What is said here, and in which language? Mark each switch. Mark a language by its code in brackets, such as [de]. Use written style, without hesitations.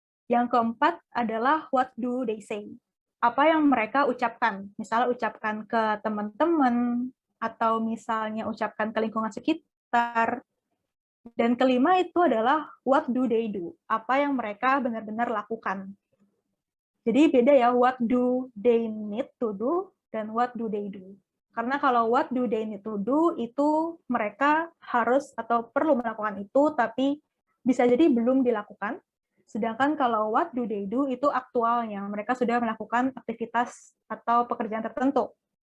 [id] Yang keempat adalah [en] what do they say? [id] Apa yang mereka ucapkan. Misalnya ucapkan ke teman-teman, atau misalnya ucapkan ke lingkungan sekitar. Dan kelima itu adalah [en] what do they do? [id] Apa yang mereka benar-benar lakukan. Jadi beda ya, [en] what do they need to do [id] dan [en] what do they do. [id] Karena kalau [en] what do they need to do [id] itu mereka harus atau perlu melakukan itu, tapi bisa jadi belum dilakukan. Sedangkan kalau [en] what do they do [id] itu aktualnya, mereka sudah melakukan aktivitas atau pekerjaan tertentu.